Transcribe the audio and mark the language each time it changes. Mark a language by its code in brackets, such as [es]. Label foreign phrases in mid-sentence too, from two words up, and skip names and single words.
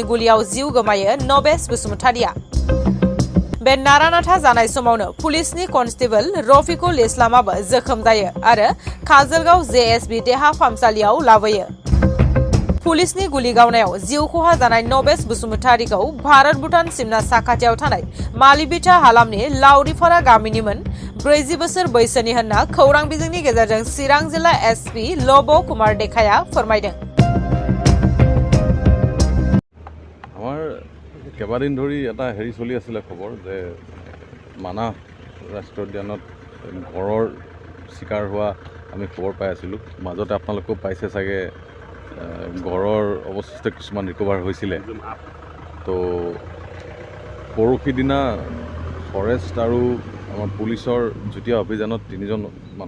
[brx] गुलियाव जिउ गोमायो नबेस बसुमतारीया बे नारानाथा जानाय समावनो पुलिसनि कनस्टेबल रफिकुल इस्लामाबो जोखोम जायो आरो काजलगाव जेएसबी देहा फाहामसालियाव लाबोयो पुलिसनि गुलि गावनायाव जिउ खहा जानाय नबेस बसुमतारीखौ भारत भुटान सिमना साखाथियाव थानाय मालिबिथा हालामनि लावरिफारा गामिनिमोन 40 बोसोर बैसोनि होनना खौरां बिजोंनि गेजेरजों चिरां जिल्ला एसपी लब कुमार देखाया फोरमायदों। [as] আমাৰ কেইবাদিন ধৰি এটা হেৰি চলি আছিলে খবৰ যে মানাহ ৰাষ্ট্ৰীয় উদ্যানত ঘৰৰ চিকাৰ হোৱা আমি খবৰ পাই আছিলোঁ মাজতে আপোনালোকেও পাইছে চাগে গড়ৰ অৱশিষ্ট কিছুমান ৰিকভাৰ হৈছিলে তো পৰহি দিনা ফৰেষ্ট আৰু আমাৰ পুলিচৰ যুটীয়া অভিযানত 3জন মানুহ